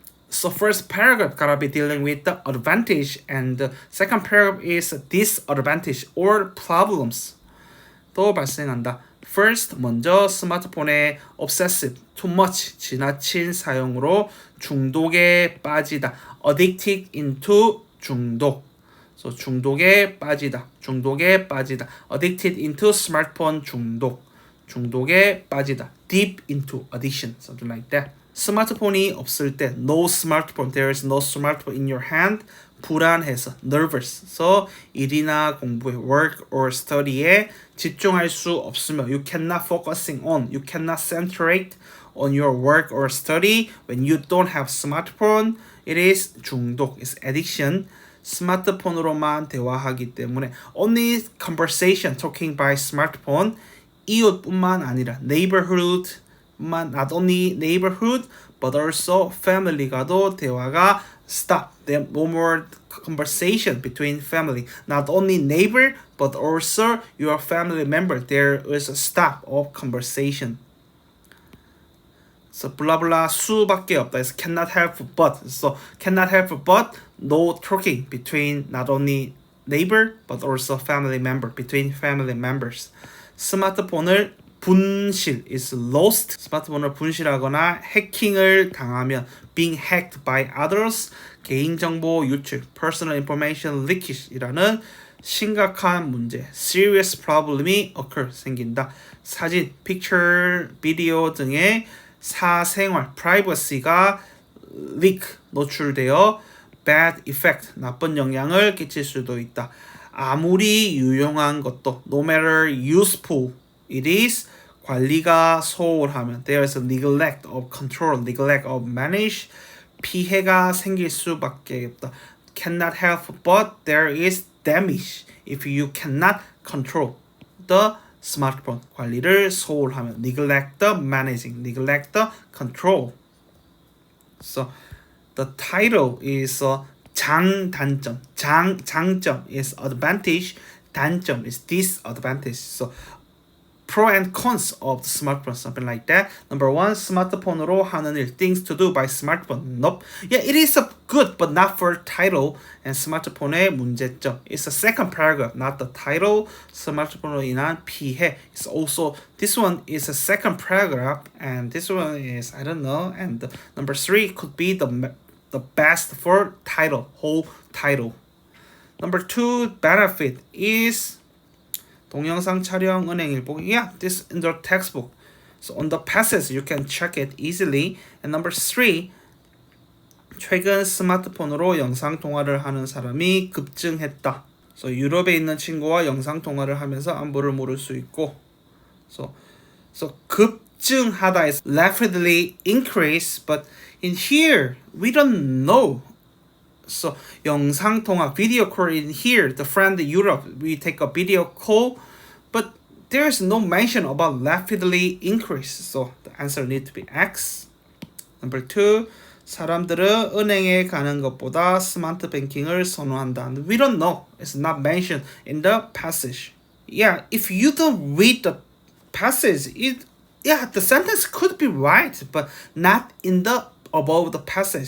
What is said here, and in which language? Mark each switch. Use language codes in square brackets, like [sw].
[en] So first paragraph gotta be dealing with the advantage, and the second paragraph is disadvantage or problems. [ko] 또 발생한다. First, 먼저 스마트폰의 [en] obsessive, too much, [ko] 지나친 사용으로 중독에 빠지다. [en] Addicted into 중독. [ko] So 중독에 빠지다. 중독에 빠지다. [en] Addicted into smartphone [ko] 중독. 중독에 빠지다. [en] Deep into addiction. Something like that. [ko] 스마트폰이 없을 때 [en] no smartphone. There is no smartphone in your hand. [ko] 불안해서 [en] nervous. So 일이나 공부에 work or study에 [ko] 집중할 수 없으며 [en] you cannot focusing on, you cannot concentrate on your work or study when you don't have smartphone. It is 중독, is addiction. [ko] 스마트폰으로만 대화하기 때문에 [en] only conversation talking by smartphone. [ko] 이웃뿐만 아니라 [en] neighborhood, not only neighborhood but also family가도 대화가 stop. There no more conversation between family. Not only neighbor but also your family member. There is a stop of conversation. So blah blah [ko] 수밖에 없다. [en] It's cannot help but. So cannot help but no talking between not only neighbor but also family member, between family members. [ko] 스마트폰을 분실 is lost. 스마트폰을 분실하거나 해킹을 당하면 [en] being hacked by others, [ko] 개인정보 유출, [en] personal information leakage [ko] 이라는 심각한 문제, [en] serious problem [ko] 이 occur, 생긴다. 사진, picture, 비디오 등의 사생활, privacy가 leak, 노출되어 [en] bad effect, [ko] 나쁜 영향을 끼칠 수도 있다. 아무리 유용한 것도 [en] no matter useful it is, [ko] 관리가 소홀하면 [en] there is a neglect of control, neglect of manage, [ko] 피해가 생길 수밖에 없다. [en] Cannot help but there is damage if you cannot control the smartphone. 관리를 소홀하면 neglect the managing, neglect the control. So the title is 장단점. 장점 is advantage, 단점 is disadvantage. So pro and cons of the smartphone, something like that. Number one, [ko] 스마트폰으로 하는 일, [en] things to do by smartphone. Nope. Yeah, it is a good, but not for title. [ko] And 스마트폰의 문제점. [en] It's the second paragraph, not the title. [ko] 스마트폰으로 인한 피해. [en] It's also, this one is a second paragraph, and this one is, I don't know. And the, number three could be the best for title, whole title. Number two, benefit is [ko] 동영상 촬영, 은행 일 보기. [en] Yeah, this in the textbook. So on the passage you can check it easily. And number three, [ko] 최근 스마트폰으로 영상 통화를 하는 사람이 급증했다. So 유럽에 있는 친구와 영상 통화를 하면서 안부를 물을 수 있고. [en] So 급증하다 is rapidly increase, but in here we don't know. So 영상 통화, video call in here, the friend in Europe, we take a video call, but there is no mention about rapidly increase. So the answer need to be X. Number two, [ko] 사람들은 은행에 가는 것보다 스마트 뱅킹을 선호한다. [en] We don't know. It's not mentioned in the passage. Yeah, if you don't read the passage, the sentence could be right, but not in the above the passage.